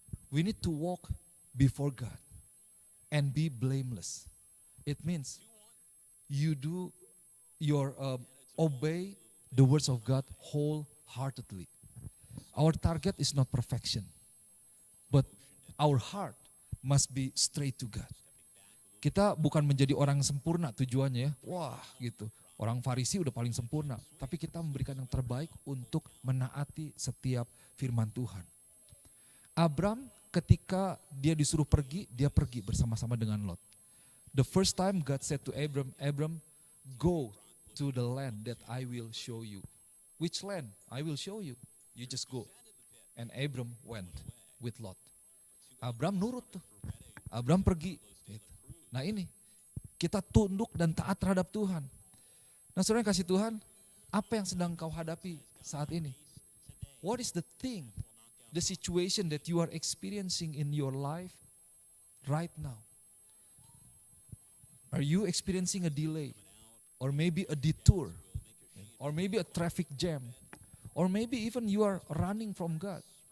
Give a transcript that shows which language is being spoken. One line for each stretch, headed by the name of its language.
English: We need to walk before God and be blameless. It means you do your obey the words of God wholeheartedly. Our target is not perfection, but our heart must be straight to God.
Indonesian: Kita bukan menjadi orang yang sempurna tujuannya ya. Wah gitu, orang Farisi udah paling sempurna. Tapi kita memberikan yang terbaik untuk menaati setiap firman Tuhan. Abram ketika dia disuruh pergi, dia pergi bersama-sama dengan Lot.
English: The first time God said to Abram, Abram, go to the land that I will show you. Which land? I will show you. You just go. And Abram went with Lot.
Indonesian: Abram nurut tuh. Abram pergi. Gitu. Nah ini, kita tunduk dan taat terhadap Tuhan. Nah saudara yang kasih Tuhan, apa yang sedang kau hadapi saat ini?
English: What is the thing, the situation that you are experiencing in your life right now? Are you experiencing a delay? Or maybe a detour? Or maybe a traffic jam? Or maybe even you are running from God?